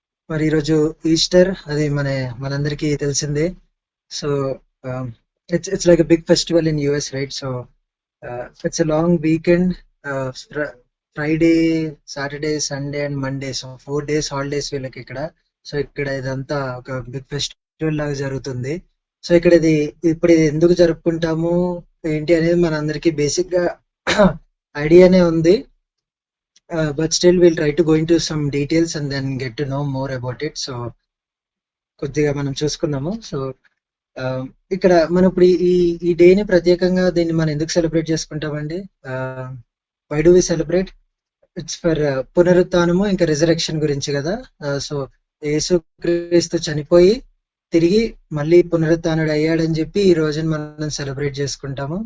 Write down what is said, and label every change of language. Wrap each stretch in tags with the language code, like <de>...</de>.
<te>మరి ఈరోజు ఈస్టర్, అది మనందరికీ తెలిసిందే.</te> <en>So it's like a big festival in US, right? So it's a long weekend, Friday, Saturday, Sunday and Monday.</en> <te>So 4 days holidays వీళ్ళకి ఇక్కడ. So ఇక్కడ ఇదంతా ఒక బిగ్ ఫెస్టివల్ లాగా జరుగుతుంది. సో ఇక్కడ ఇప్పుడు ఇది ఎందుకు జరుపుకుంటాము ఏంటి అనేది మనందరికీ బేసిక్ గా ఐడియానే ఉంది.</te> <en>But still we'll try to go into some details and then get to know more about it.</en> <te>So కొద్దిగా మనం చూసుకుందాము. సో ఇక్కడ మనం ఇప్పుడు ఈ డేని ప్రత్యేకంగా దీన్ని మనం ఎందుకు సెలబ్రేట్ చేసుకుంటామండి?</te> <en>Why do we celebrate?</en> <te>It's for పునరుత్థానము ఇంకా రిజరెక్షన్ గురించి కదా. సో యేసుక్రీస్తు చనిపోయి తిరిగి మళ్ళీ పునరుత్థానుడు అయ్యాడని చెప్పి ఈ రోజున మనం సెలబ్రేట్ చేసుకుంటాము.</te>